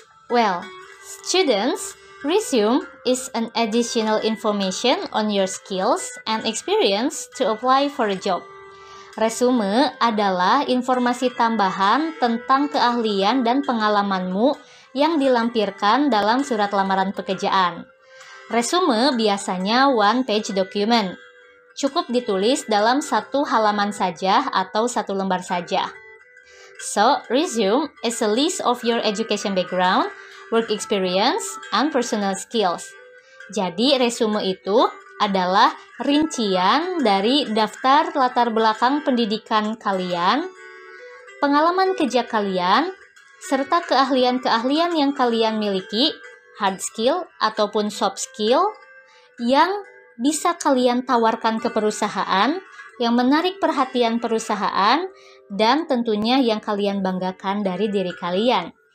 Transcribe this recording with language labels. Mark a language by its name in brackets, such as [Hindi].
[English] Well, students, resume is an additional information on your skills and experience to apply for a job. [Indonesian] Resume adalah informasi tambahan tentang keahlian dan pengalamanmu yang dilampirkan dalam surat lamaran pekerjaan. Resume biasanya [English] one-page document. [Indonesian] Cukup ditulis dalam 1 halaman saja atau 1 lembar saja. [English] So, resume is a list of your education background, work experience, and personal skills. [Indonesian] Jadi, resume itu adalah rincian dari daftar latar belakang pendidikan kalian, pengalaman kerja kalian, serta keahlian-keahlian yang kalian miliki, hard skill ataupun soft skill, yang bisa kalian tawarkan ke perusahaan, yang menarik perhatian perusahaan, dan tentunya yang kalian banggakan dari diri kalian.